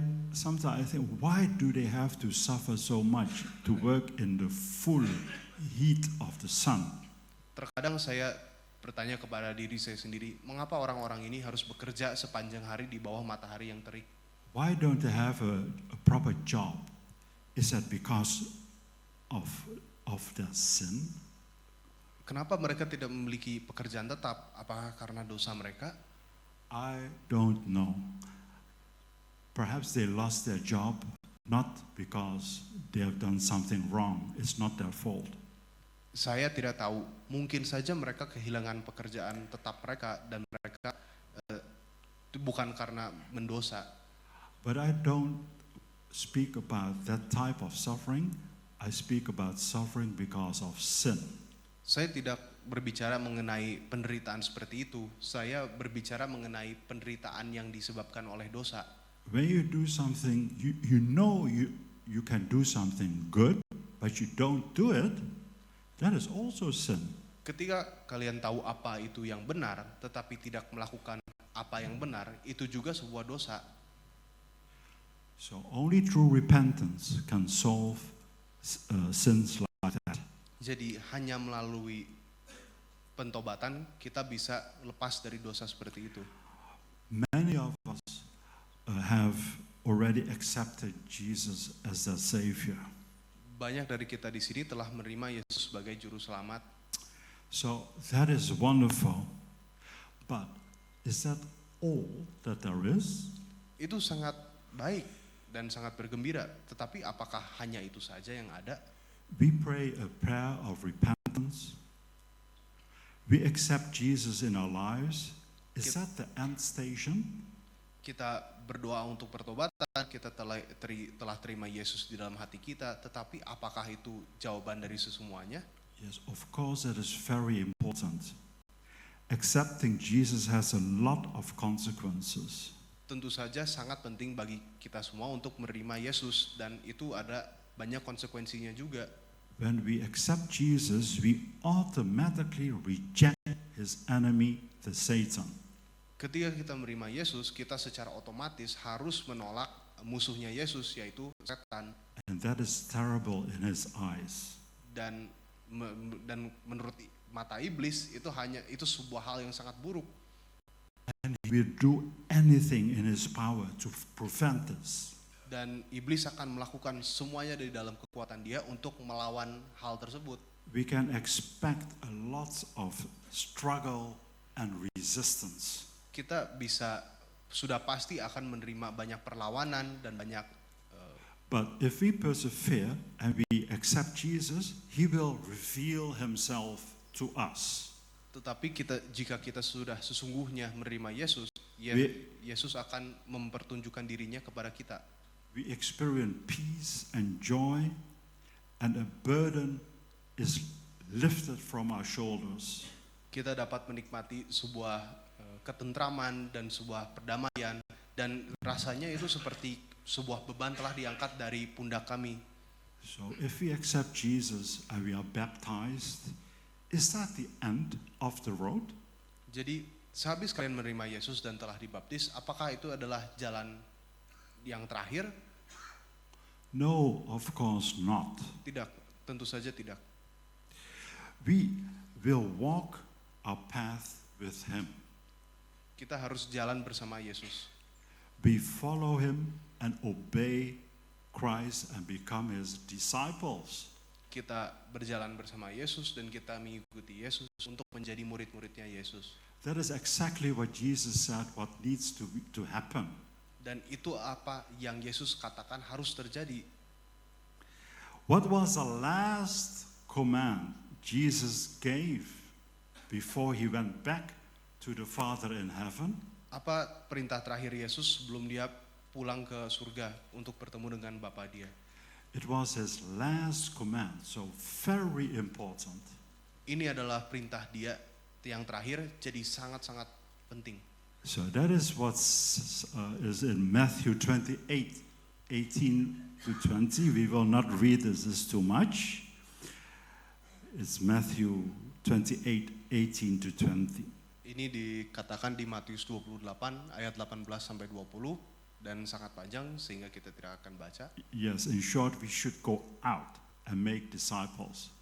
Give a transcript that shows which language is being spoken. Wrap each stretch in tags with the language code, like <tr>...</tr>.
<en>Sometimes I think, why do they have to suffer so much to work in the full heat of the sun?</en> <id>Terkadang saya bertanya kepada diri saya sendiri, mengapa orang-orang ini harus bekerja sepanjang hari di bawah matahari yang terik?</id> <en>Why don't they have a proper job? Is that because of their sin?</en> <id>Kenapa mereka tidak memiliki pekerjaan tetap? Apakah karena dosa mereka?</id> <en>I don't know. Perhaps they lost their job not because they have done something wrong. It's not their fault.</en> <id>Saya tidak tahu. Mungkin saja mereka kehilangan pekerjaan tetap mereka dan mereka bukan karena mendosa.</id> <en>But I don't speak about that type of suffering. I speak about suffering because of sin.</en> <id>Saya tidak berbicara mengenai penderitaan seperti itu. Saya berbicara mengenai penderitaan yang disebabkan oleh dosa.</id> <en>When you do something, you know you can do something good, but you don't do it, that is also sin.</en> <id>Ketika kalian tahu apa itu yang benar, tetapi tidak melakukan apa yang benar, itu juga sebuah dosa.</id> <en>So only through repentance can solve sins like that.</en> <id>Jadi hanya melalui pentobatan kita bisa lepas dari dosa seperti itu.</id> <en>Many of us have already accepted Jesus as their Savior.</en> <id>Banyak dari kita di sini telah menerima Yesus sebagai juru selamat.</id> <en>So that is wonderful. But is that all that there is?</en> <id>Itu sangat baik dan sangat bergembira. Tetapi apakah hanya itu saja yang ada?</id> <en>We pray a prayer of repentance. We accept Jesus in our lives. Is that the end station?</en> <id>Kita berdoa untuk pertobatan, kita telah terima Yesus di dalam hati kita, tetapi apakah itu jawaban dari sesemuanya?</id> <en>Yes, of course that is very important. Accepting Jesus has a lot of consequences.</en> <id>Tentu saja sangat penting bagi kita semua untuk menerima Yesus, dan itu ada banyak konsekuensinya juga.</id> <en>When we accept Jesus, we automatically reject his enemy, the Satan.</en> <id>Ketika kita menerima Yesus, kita secara otomatis harus menolak musuhnya Yesus, yaitu setan.</id> <en>And that is terrible in his eyes.</en> <id>Dan menurut mata iblis itu sebuah hal yang sangat buruk.</id> <en>And he will do anything in his power to prevent this.</en> <id>Dan iblis akan melakukan semuanya dari dalam kekuatan dia untuk melawan hal tersebut.</id> <en>We can expect a lot of struggle and resistance.</en> <id>Kita sudah pasti akan menerima banyak perlawanan dan banyak</id> <en>But if we persevere and we accept Jesus, He will reveal Himself to us.</en> <id>Tetapi jika kita sudah sesungguhnya menerima Yesus, Yesus akan mempertunjukkan dirinya kepada kita.</id> <en>We experience peace and joy, and a burden is lifted from our shoulders.</en> <id>Kita dapat menikmati sebuah ketentraman dan sebuah perdamaian, dan rasanya itu seperti sebuah beban telah diangkat dari pundak kami.</id> <en>So if we accept Jesus and we are baptized, is that the end of the road?</en> <id>Jadi sehabis kalian menerima Yesus dan telah dibaptis, apakah itu adalah jalan yang terakhir?</id> <en>No, of course not.</en> <id>Tidak, tentu saja tidak.</id> <en>We will walk our path with Him.</en> <id>Kita harus jalan bersama Yesus.</id> <en>We follow Him and obey Christ and become His disciples.</en> <id>Kita berjalan bersama Yesus dan kita mengikuti Yesus untuk menjadi murid-muridnya Yesus.</id> <en>That is exactly what Jesus said what needs to happen.</en> <id>Dan itu apa yang Yesus katakan harus terjadi.</id> <en>What was the last command Jesus gave before He went back to the Father in heaven?</en> <id>Apa perintah terakhir Yesus sebelum dia pulang ke surga untuk bertemu dengan Bapa dia?</id> <en>It was His last command, so very important.</en> <id>Ini adalah perintah dia yang terakhir, jadi sangat-sangat penting.</id> <en>So that is what is in Matthew 28, 18 to 20. We will not read this too much. It's Matthew 28, 18 to 20.</en> <id>Ini dikatakan di Matius 28 ayat 18 sampai 20 dan sangat panjang sehingga kita tidak akan baca.</id> <en>Yes, in short, we should go out and make disciples.</en>